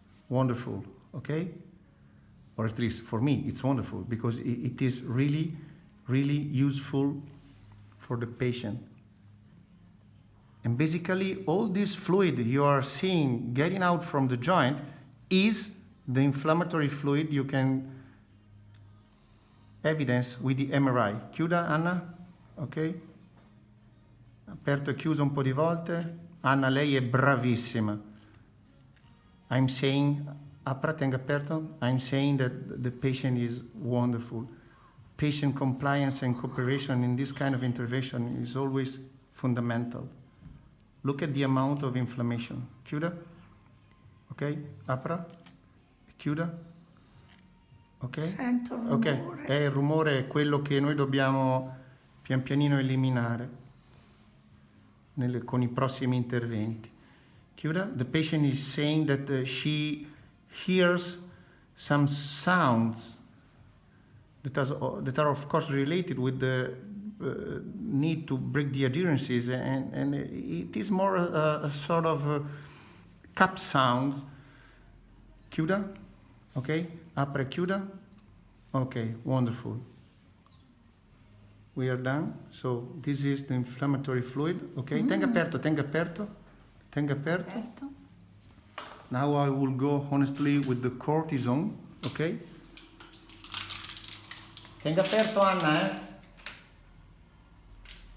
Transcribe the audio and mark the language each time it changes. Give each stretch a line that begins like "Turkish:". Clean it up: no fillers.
English: Wonderful, okay? Or at least for me, it's wonderful because it is really, really useful for the patient. And basically, all this fluid you are seeing getting out from the joint is the inflammatory fluid you can evidence with the MRI.
Italian: Chiuda, Anna, ok? Aperto e chiuso un po' di volte. Anna, lei è bravissima.
English: I'm saying,
Italian: apra, tenga aperto.
English: I'm saying that the patient is wonderful. Patient compliance and cooperation in this kind of intervention is always fundamental. Look at the amount of inflammation.
Italian: Chiuda. Ok, apra, chiuda. Ok, Sento il ok, rumore. il rumore è quello che noi dobbiamo pian pianino eliminare con i prossimi interventi. Chiuda.
English: The patient is saying that she hears some sounds that are of course related with the need to break the adherences, and it is more a sort of cup sound.
Italian: Chiuda. Ok, apre, chiuda.
English: Ok, wonderful. We are done. So this is the inflammatory fluid.
Italian: Ok, tenga aperto, tenga aperto, tenga aperto.
English: Now I will go honestly with the cortisone. Ok.
Italian: Tenga aperto, Anna, eh?